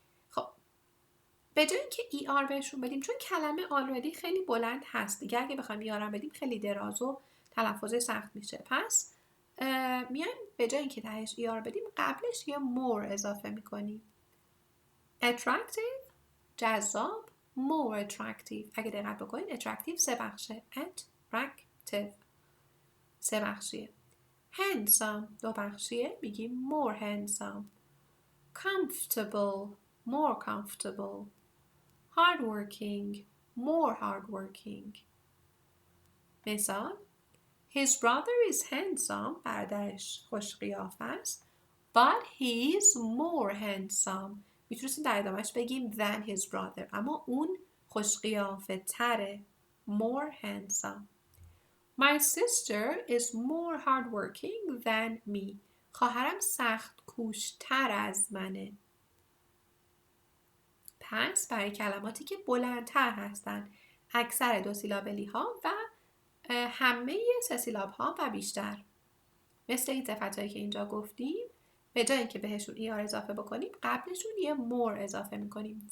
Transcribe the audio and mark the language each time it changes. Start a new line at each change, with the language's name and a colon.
Persian: خب به جای اینکه ای آر بهشون بدیم، چون کلمه آلردی خیلی بلند هست دیگه، اگه بخوایم ای آر بدیم خیلی دراز و تلفظ سخت میشه، پس میایم به جای اینکه تهش ای آر بدیم قبلش یه more اضافه میکنیم.
English: attractive،
Persian: جذاب،
English: more attractive.
Persian: اگه دقت بکنید attractive سه بخشه، attractive سه بخشیه. handsome دو بخشیه، میگیم more handsome.
English: comfortable more comfortable. hardworking more hardworking.
Persian: مثال
English: his brother is handsome،
Persian: برادرش خوش قیافه است،
English: but he is more handsome.
Persian: میتونستیم در ادامهش بگیم
English: than his brother،
Persian: اما اون خوش قیافه تره،
English: more handsome. My sister is more hardworking than me.
Persian: خواهرم سخت کوشتر از منه. پس برای کلماتی که بلندتر هستن، اکثر دو سیلابلی ها و همه سه سیلاب ها و بیشتر، مثل این صفت هایی که اینجا گفتیم، به جای اینکه بهشون ای آر اضافه بکنیم قبلشون یه more اضافه میکنیم.